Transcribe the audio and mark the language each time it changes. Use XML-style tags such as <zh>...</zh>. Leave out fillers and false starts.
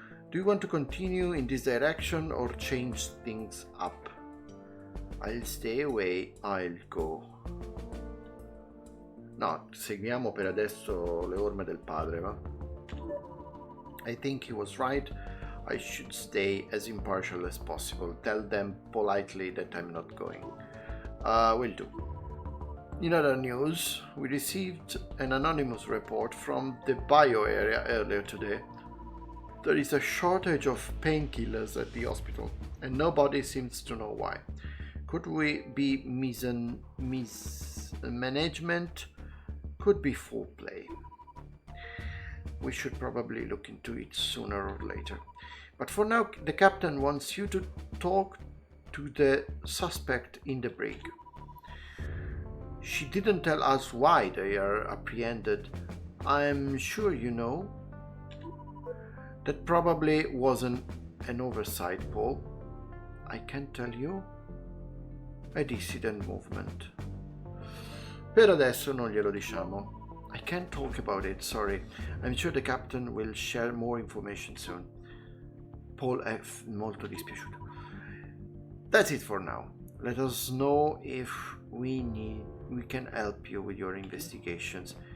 <en>Do you want to continue in this direction or change things up? I'll stay away, I'll go.</en> <it>No, seguiamo per adesso le orme del padre, va?</it> <en>I think he was right. I should stay as impartial as possible. Tell them politely that I'm not going. Will do. In other news, we received an anonymous report from the bio area earlier today. There is a shortage of painkillers at the hospital, and nobody seems to know why. Could we be mismanagement? Could be foul play. We should probably look into it sooner or later. But for now, the captain wants you to talk to the suspect in the brig. She didn't tell us why they are apprehended. I'm sure you know. That probably wasn't an oversight, Paul. I can't tell you. A dissident movement.</en> <it>Per adesso non glielo diciamo.</it> <en>I can't talk about it, sorry. I'm sure the captain will share more information soon.</en> <it>Paul è molto dispiaciuto.</it> <en>That's it for now. Let us know if we can help you with your investigations.</en>